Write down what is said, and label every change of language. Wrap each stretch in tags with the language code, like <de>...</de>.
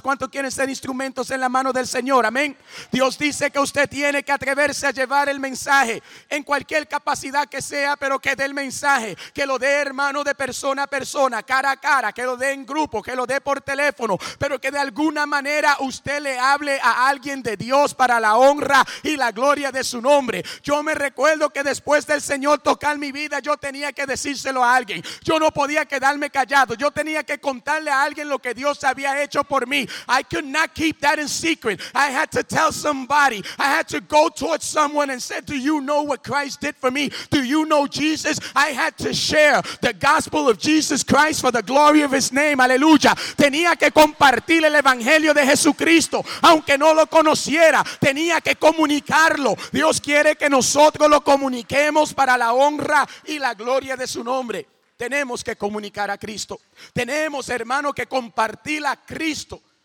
<es>¿Cuántos quieren ser instrumentos en la mano del Señor? Amén. Dios dice que usted tiene que atreverse a llevar el mensaje en cualquier capacidad que sea, pero que dé el mensaje, que lo dé hermano de persona a persona, cara a cara, que lo dé en grupo, que lo dé por teléfono, pero que de alguna manera usted le hable a alguien de Dios para la honra y la gloria de su nombre. Yo me recuerdo que después del Señor tocar mi vida, yo tenía que decírselo a alguien. Yo no podía quedarme callado, yo tenía que contarle a alguien lo que Dios había hecho por mí.</es> <en>I could not keep that in secret. I had to tell somebody. I had to go towards someone and say, do you know what Christ did for me? Do you know Jesus? I had to share the gospel of Jesus Christ for the glory of His name.</en> <es>Aleluya. Tenía que compartir el evangelio de Jesucristo, aunque no lo conociera. Tenía que comunicarlo. Dios quiere que nosotros lo comuniquemos para la honra y la gloria de su nombre. Tenemos que comunicar a Cristo. Tenemos, hermano, que compartir a Cristo.</es>